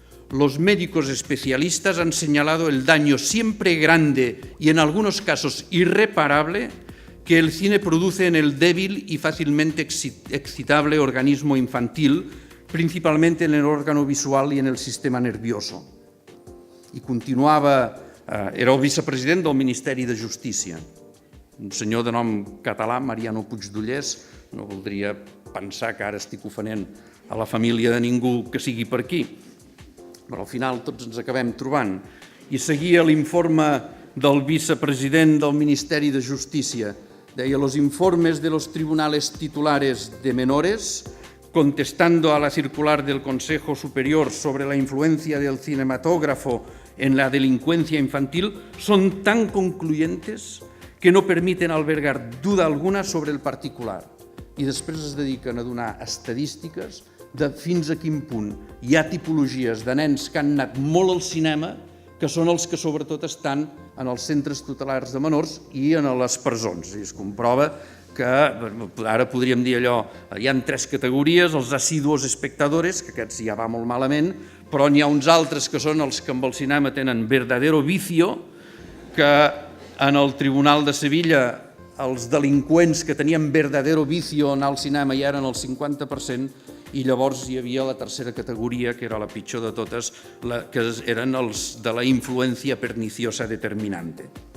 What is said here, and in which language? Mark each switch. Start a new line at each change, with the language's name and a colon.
Spanish: Los médicos especialistas han señalado el daño siempre grande y en algunos casos irreparable que el cine produce en el débil y fácilmente excitable organismo infantil, principalmente en el órgano visual y en el sistema nervioso.
Catalan: I continuava, era el vicepresident del Ministeri de Justícia, un senyor de nom català, Mariano Puigdollers, no voldria pensar que ara estic ofenent a la família de ningú que sigui per aquí, però al final tots ens acabem trobant. I seguia l'informe del vicepresident del Ministeri de Justícia.
Spanish: Deia, los informes de los tribunales titulares de menores, contestando a la circular del Consejo Superior sobre la influencia del cinematógrafo en la delincuencia infantil, son tan concluyentes que no permiten albergar duda alguna sobre el particular.
Catalan: I després es dediquen a donar estadístiques de fins a quin punt hi ha tipologies de nens que han anat molt al cinema, que són els que sobretot estan en els centres tutelars de menors i en les presons. I es comprova que, ara podríem dir allò, hi ha 3 categories, els
Spanish: asiduos espectadores,
Catalan: que aquests ja va molt malament, però n'hi ha uns altres que són els que amb el cinema tenen
Spanish: verdadero vicio,
Catalan: que en el Tribunal de Sevilla els delinqüents que tenien verdadero vicio anar al cinema ja eren el 50%, i llavors hi havia la tercera categoria, que era la pitjor de totes, que eren els de la influència perniciosa determinante.